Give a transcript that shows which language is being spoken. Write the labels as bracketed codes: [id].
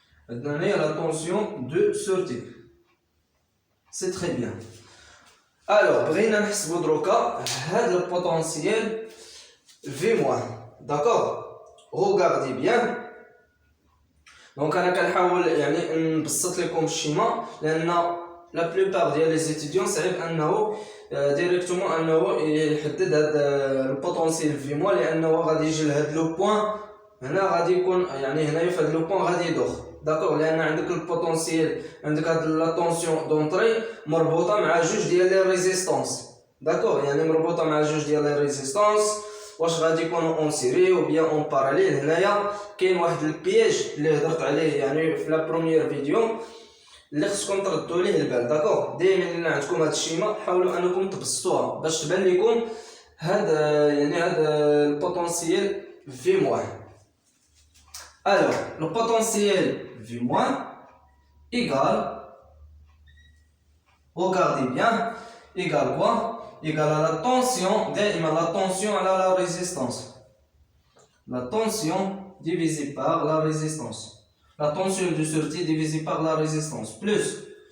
[ar] عندنا هنايا [fr] la tension de sortie. C'est très bien. [ar] Alors بغينا نحسبو دروكا هاد [fr] le potentiel V-. D'accord. Regardez bien. [ar] Donc انا كنحاول يعني نبسط لكم الشيما لان لا بلوبار ديال لي زيتيديون صعيب انه ديريكتومون انه يحدد هذا البوتونسييل في موا لانه غادي يجي لهاد لو بوين هنا غادي يكون يعني هنايا في هاد لو بوين غادي يدوخ. داكوغ لان عندك البوتونسييل عندك هاد لا طونسيون دونطري مربوطه مع جوج ديال لي ريزيستانس. داكوغ يعني مربوطه مع جوج ديال لي ريزيستانس. واش غادي يكونوا اون سيري او بيان اون باراليل. هنايا كاين واحد البياج اللي هضرت عليه يعني في لا بروميير فيديو اللي خصكم تردوا ليه البال. داكوغ دائما الا عندكم هاد الشيما حاولوا انكم تبسطوها باش تبان لكم هاد يعني هاد البوتونسييل في موان. [fr] alors le potentiel V moins égale, regardez bien, égale quoi? Égale à la tension, دائما la tension à la résistance. La tension divisée par la résistance. La tension de sortie divisée par la résistance. Plus.